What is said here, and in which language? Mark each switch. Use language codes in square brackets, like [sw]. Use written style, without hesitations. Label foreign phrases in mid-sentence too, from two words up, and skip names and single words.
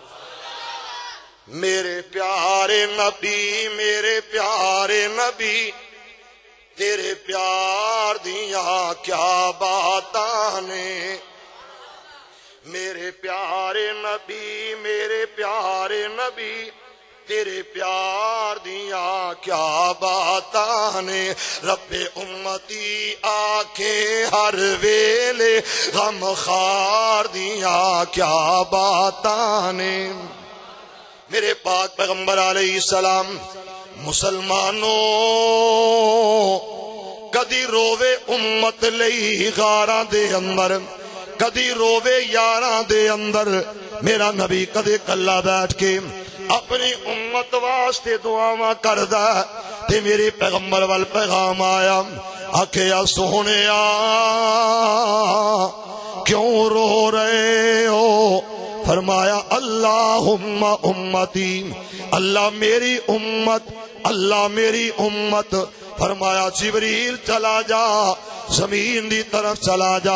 [pa] میرے پیارے نبی، میرے پیارے نبی، تیرے پیار دیاں کیا باتاں نے. میرے پیارے نبی، میرے پیارے نبی، تیرے پیار دیاں کیا باتاں نے. رب امتی آکھیں ہر ویلے غم خار دیاں کیا باتاں نے. میرے پاک پیغمبر [ar] علیہ السلام [pa] مسلمانوں کدی رووے امت لئی غاراں دے اندر، کدی رووے یاراں دے اندر. میرا نبی کدے کلا بیٹھ کے اپنی امت واسطے دعاواں کردا تے میرے پیغمبر وال پیغام آیا، آکھیا سونیا کیوں رو رہے ہو؟ فرمایا [ar] اللہم امتی، [pa] اللہ میری امت، اللہ میری امت. فرمایا جبریل چلا جا، زمین دی طرف چلا جا.